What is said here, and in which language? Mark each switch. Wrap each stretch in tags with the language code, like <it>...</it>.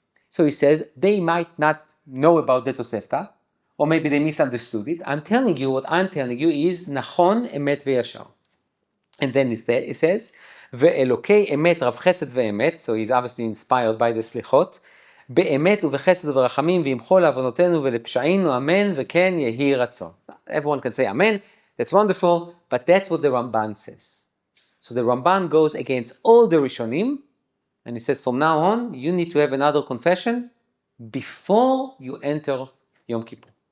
<en>So he says, they might not know about the Tosefta, or maybe they misunderstood it. I'm telling you, what I'm telling you is Nachon, Emet, Ve'yashar. And then it says, Ve'elokei, Emet, Rav Chesed, Ve'emet, so he's obviously inspired by the Slichot,</en> <he>באמת ובחסד וברחמים וימחול לעוונותינו ולפשעינו, אמן, וכן יהי רצון.</he> <en>Everyone can say amen, that's wonderful, but that's what the Ramban says. So the Ramban goes against all the Rishonim, and he says from now on, you need to have another confession before you enter Yom Kippur.</en>